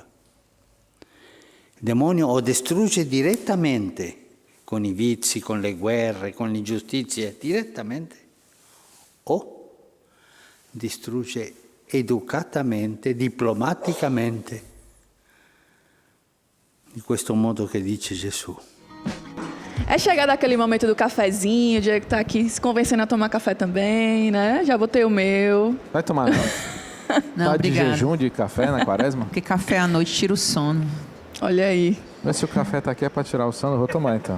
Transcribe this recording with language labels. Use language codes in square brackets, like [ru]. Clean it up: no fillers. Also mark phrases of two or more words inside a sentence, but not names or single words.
[it] Il demonio o distrugge direttamente, con i vizi, con le guerre, con l'ingiustizia, direttamente, o distrugge educatamente, diplomaticamente, in questo modo che dice Gesù. [pt] É chegado aquele momento do cafezinho, o Diego tá aqui se convencendo a tomar café também, né? Já botei o meu. Vai tomar, não? Não, tá obrigada. de jejum de café na quaresma? Porque café à noite tira o sono. Olha aí. Mas se o café tá aqui é para tirar o sono, eu vou tomar então.